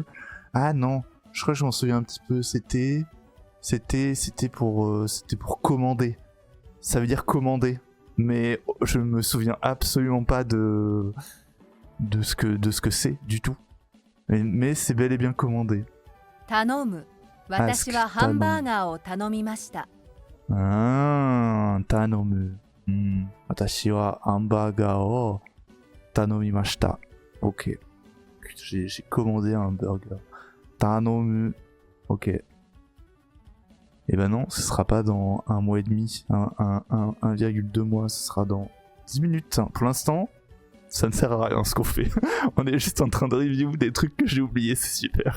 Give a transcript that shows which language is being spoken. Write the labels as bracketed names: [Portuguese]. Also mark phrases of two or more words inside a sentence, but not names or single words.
[French] Ah non, je crois que je m'en souviens un petit peu. C'était pour commander. Ça veut dire commander. Mais je me souviens absolument pas de ce que c'est du tout. Mais c'est bel et bien commandé. Tanomu. [Japanese] 私はハンバーガーを頼みました. [French] Ah, tanomu. [Japanese] 私はハンバーガーを頼みました. [French] Ok. J'ai commandé un burger. Tanomu. Ok. Et ben non, ce sera pas dans 1 mois et demi, 1,2 mois, ce sera dans 10 minutes. Pour l'instant, ça ne sert à rien ce qu'on fait. On est juste en train de review des trucs que j'ai oubliés, c'est super.